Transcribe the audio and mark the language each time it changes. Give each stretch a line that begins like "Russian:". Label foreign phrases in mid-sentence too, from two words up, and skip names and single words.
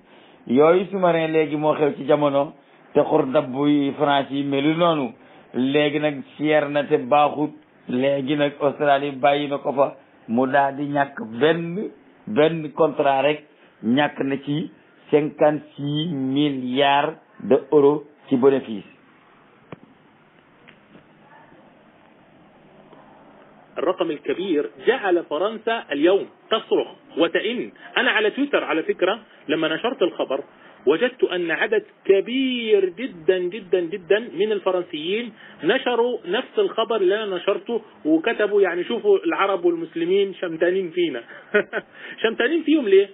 Wolof: yooyu sous-marin léegi moo xew ci jamono, te xur dabbuy France yi melu noonu. léegi nag cher na te baaxut. léegi nag Australie bàyyi na ko fa, mu daal di ñàkk benn contrat rek ñàkk na ci 56
French: milliards d'euros
Wolof: ci bénéfice.
Arabic: الرقم الكبير جعل فرنسا اليوم تصرخ وتئن. أنا على تويتر على فكرة لما نشرت الخبر وجدت أن عدد كبير جدا جدا جدا من الفرنسيين نشروا نفس الخبر اللي أنا نشرته، وكتبوا يعني شوفوا العرب والمسلمين شمتانين فينا شمتانين فيهم ليه؟